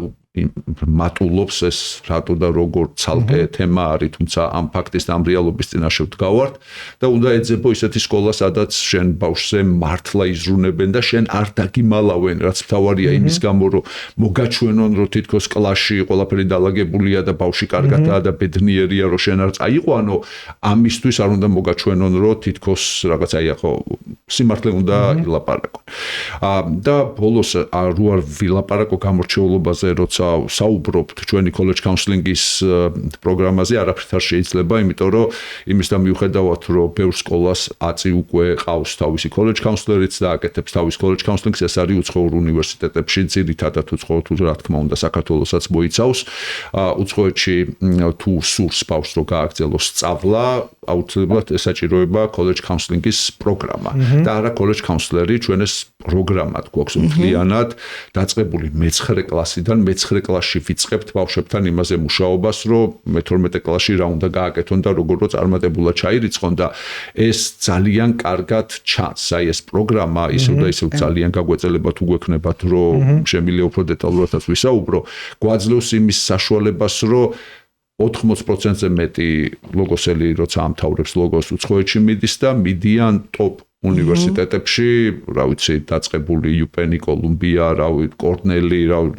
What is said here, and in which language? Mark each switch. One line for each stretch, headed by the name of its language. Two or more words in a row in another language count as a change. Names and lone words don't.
Georgian: მატულობს ეს რატო და როგორ ცალკე თემა არის, თუმცა ამ ფაქტის და ამ რეალობის წინაშე ვდგავართ და უნდა ეძებო ისეთი სკოლა, სადაც შენ ბავშვზე მართლა იზრუნებენ და შენ არ დაგიმალავენ, რაც მთავარია იმის გამო, რომ მოგაჩვენონ, რომ თითქოს კლასში ყველაფერი დალაგებულია და ბავშვი კარგადაა და ბედნიერია, რომ შენ არ წაიყვანო, ამისთვის არ უნდა მოგაჩვენონ, რომ თითქოს რაღაც აი ახო სიმართლე უნდა ილაპარაკონ. და ბოლოს რო არ ვილაპარაკო გამორჩეულობაზე, როცა საუბრობთ ჩვენი
English: college counseling-
Georgian: ის პროგრამაზე, არაფრით არ შეიძლება, იმიტომ რომ იმის და მიუხედავად, რომ ბევრ სკოლას აწი უკვე ყავს თავისი
English: college counselor-
Georgian: იც და აკეთებს თავის
English: college counseling-
Georgian: ს, ეს არის უცხოურ უნივერსიტეტებში, ძირითადად უცხოურ, თუ რა თქმა უნდა, საქართველოსაც მოიცავს. უცხოეთში თუ სურს ბავშვს რომ გააგრძელოს სწავლა, აუცილებლად ესაჭიროება
English: college counseling-
Georgian: ის პროგრამა. და არა
English: college counselor-
Georgian: ი, ჩვენ ეს პროგრამა გვაქვს მთლიანად დაწყებული მე-9 კლასიდან, მე-9 კლასში ვიწყებთ ბავშვებთან იმაზე მუშაობას, რომ მე-12 კლასში რა უნდა გააკეთონ და როგორ რო წარმატებულად ჩაირიცხონ და ეს ძალიან კარგად ჩანს. აი ეს პროგრამა ისევ და ისევ ძალიან გაგვეწელება თუ გვექნებათ, რომ შემიძლია უფრო დეტალურადაც ვისაუბრო, გვაძლევს იმის საშუალებას, რომ 80%-ზე მეტი ლოგოსელი, როცა ამთავრებს ლოგოს, უცხოეთში მიდის და მიდიან ტოპ უნივერსიტეტებში, რა ვიცი, დაწყებული UPenn, კოლუმბია, რა ვიცი, კორნელი, რა